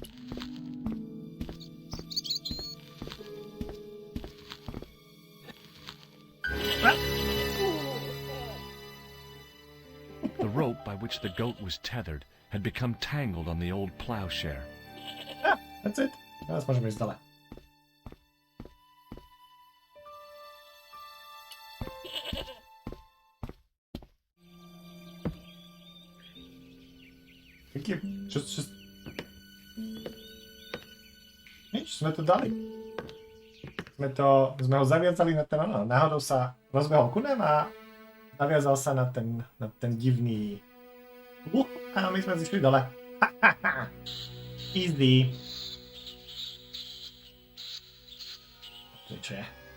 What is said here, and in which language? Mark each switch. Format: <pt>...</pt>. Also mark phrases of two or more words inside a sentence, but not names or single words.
<en>The rope by which the goat was tethered had become tangled on the old plowshare. Ah, that's it.</en> <pl>Teraz możemy iść dalej. Jakie...</pl> <sk>Nič, sme to dali. Sme ho zaviazali na ten, náhodou sa rozbehol kunem a zaviazal sa na ten divný a my sme zišli dole. Easy. To čo je?</sk>